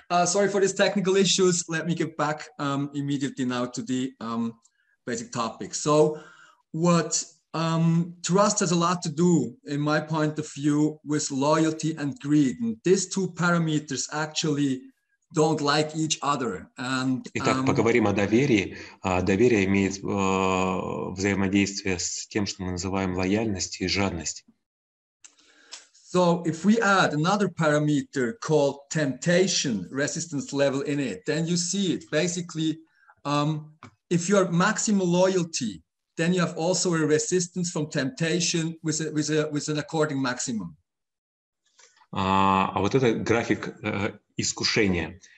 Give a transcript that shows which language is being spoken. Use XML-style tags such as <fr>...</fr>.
<en>Sorry for these technical issues. Let me get back immediately now to the basic topic. So what trust has a lot to do, in my point of view, with loyalty and greed. And these two parameters actually don't like each other. And,</en> <ru>Итак, поговорим о доверии. Доверие имеет взаимодействие с тем, что мы называем лояльность и жадность.</ru> <en>So if we add another parameter called temptation, resistance level in it, then you see it. Basically, if you have maximal loyalty, then you have also a resistance from temptation with an according maximum.</en> <ru>А вот это график искушения.</ru>